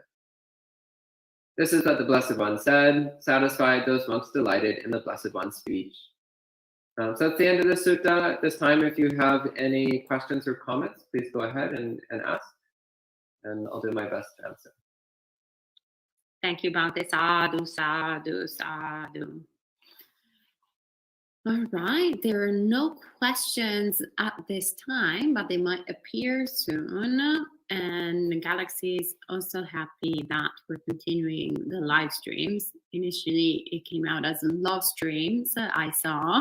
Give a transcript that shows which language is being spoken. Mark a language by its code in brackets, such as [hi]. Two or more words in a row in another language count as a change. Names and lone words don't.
[en] This is what the Blessed One said, satisfied, those monks delighted in the Blessed One's speech. So that's the end of the sutta. At this time, if you have any questions or comments, please go ahead and ask, and I'll do my best to answer. Thank you, [pi] Bhante. Sadhu, sadhu, sadhu. [en] All right, there are no questions at this time, but they might appear soon. And Galaxy is also happy that we're continuing the live streams. Initially, it came out as love streams, I saw.